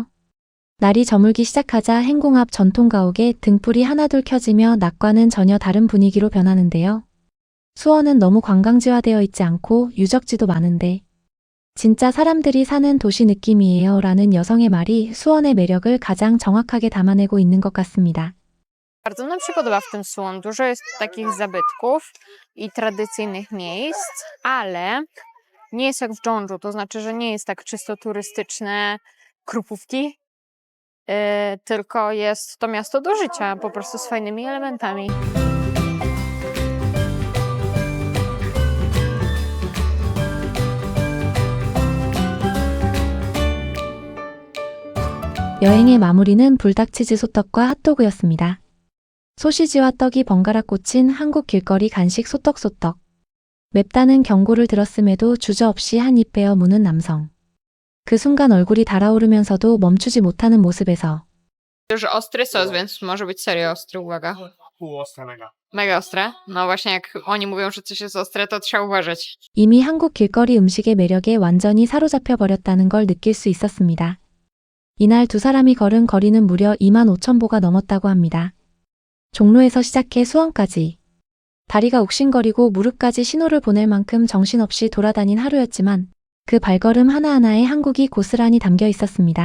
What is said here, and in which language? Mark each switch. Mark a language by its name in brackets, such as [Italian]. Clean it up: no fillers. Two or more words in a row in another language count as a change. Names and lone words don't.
[Korean] 날이 저물기 시작하자 행궁 앞 전통가옥에 등불이 하나둘 켜지며 낮과는 전혀 다른 분위기로 변하는데요. 수원은 너무 관광지화되어 있지 않고 유적지도 많은데 진짜 사람들이 사는 도시 느낌이에요 라는 여성의 말이 수원의 매력을 가장 정확하게 담아내고 있는 것 같습니다. [Polish] Bardzo nam się podoba w tym Suwon. Dużo jest takich zabytków i tradycyjnych miejsc, ale nie jest jak w Dżondżu, to znaczy, że nie jest tak czysto turystyczne Krupówki, tylko jest to miasto do życia, po prostu z fajnymi elementami. [Korean] 여행의 마무리는 불닭치즈 소떡과 핫도그였습니다. 소시지와 떡이 번갈아 꽂힌 한국 길거리 간식 소떡소떡. 맵다는 경고를 들었음에도 주저없이 한 입 베어 무는 남성. 그 순간 얼굴이 달아오르면서도 멈추지 못하는 모습에서 [Polish] Już ostry sos, więc może być serio ostry, uwaga. Pół ostre mega. Mega ostre. No właśnie jak oni mówią, że coś jest ostre, to trzeba uważać. [Korean] 이미 한국 길거리 음식의 매력에 완전히 사로잡혀 버렸다는 걸 느낄 수 있었습니다. 이날 두 사람이 걸은 거리는 무려 25,000보가 넘었다고 합니다. 종로에서 시작해 수원까지. 다리가 욱신거리고 무릎까지 신호를 보낼 만큼 정신없이 돌아다닌 하루였지만 그 발걸음 하나하나에 한국이 고스란히 담겨 있었습니다.